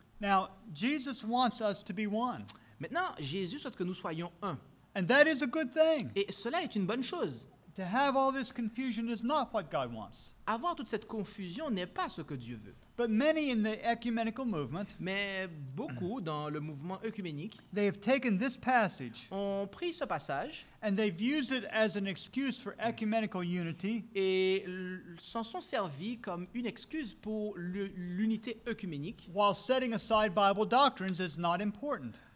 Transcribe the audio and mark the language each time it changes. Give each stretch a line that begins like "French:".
English: Now, Jesus wants us to be one,
French: Maintenant, Jésus souhaite que nous soyons un.
English: and that is a good thing.
French: Et cela est une bonne chose.
English: To have all this confusion is not what God wants.
French: Avoir toute cette confusion n'est pas ce que Dieu veut.
English: But many in the ecumenical movement,
French: Mais beaucoup dans le mouvement œcuménique
English: they have taken this passage
French: ont pris ce passage
English: and they've used it as an excuse for ecumenical unity
French: et s'en sont servis comme une excuse pour l'unité œcuménique.
English: while setting aside Bible doctrines as not important.